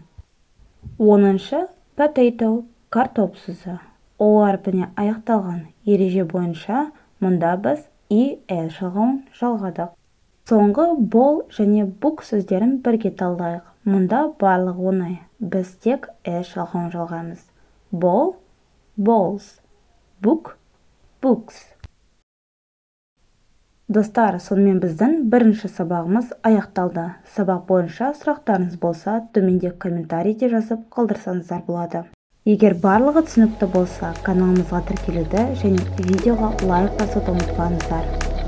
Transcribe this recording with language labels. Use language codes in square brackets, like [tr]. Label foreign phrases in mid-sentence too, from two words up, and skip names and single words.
[kk] Оныншы potato, картоп сөзі. O әрпіне аяқталған. Ереже бойынша мұнда біз ES жалғауын жалғадық. Соңғы bowl және book сөздерін бірге талдайық. Мұнда барлығы оңай. Біз тек S жалғауын жалғаймыз. [en] Bowl, bowls, book, books. [kk] Достар, сонымен біздің бірінші сабағымыз аяқталды. Сабақ бойынша сұрақтарыңыз болса, төменде комментарийде жазып қалдырсаңыздар болады. Егер барлығы түсінікті болса, каналымызға тіркелуді және видеоға лайк басуды ұмытпаңыздар.